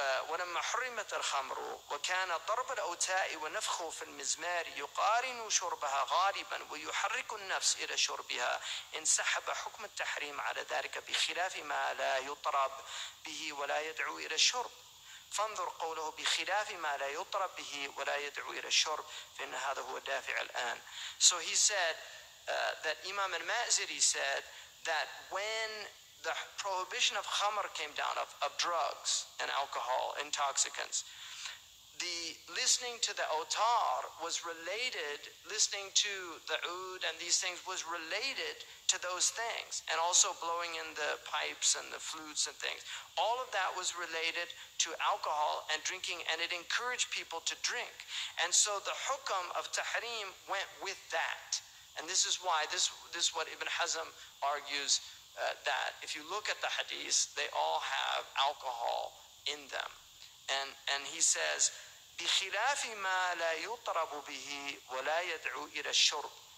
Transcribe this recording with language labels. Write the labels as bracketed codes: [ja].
[ar] ولما حرمت الخمر وكان ضرب الأوتاء ونفخه في المزمار يقارن شربها غالبا ويحرك النفس إلى شربها انسحب حكم التحريم على ذلك بخلاف ما لا يطرب به ولا يدعو إلى الشرب. فانظر قوله بخلاف ما لا يطرب به ولا يدعو إلى الشرب فإن هذا هو الدافع الآن. [en] So he said that Imam al-Ma'ziri said that when the prohibition of khamr came down, of drugs and alcohol, intoxicants, the listening to the autar was related, listening to the oud and these things was related to those things, and also blowing in the pipes and the flutes and things. All of that was related to alcohol and drinking, and it encouraged people to drink. And so the hukam of tahrim went with that. And this is why, this is what Ibn Hazm argues, that if you look at the hadiths, they all have alcohol in them. And he says, [ar] بِخِلَافِ مَا لَا يُطْرَبُ بِهِ وَلَا يَدْعُو إِلَى الشُّرْبِ.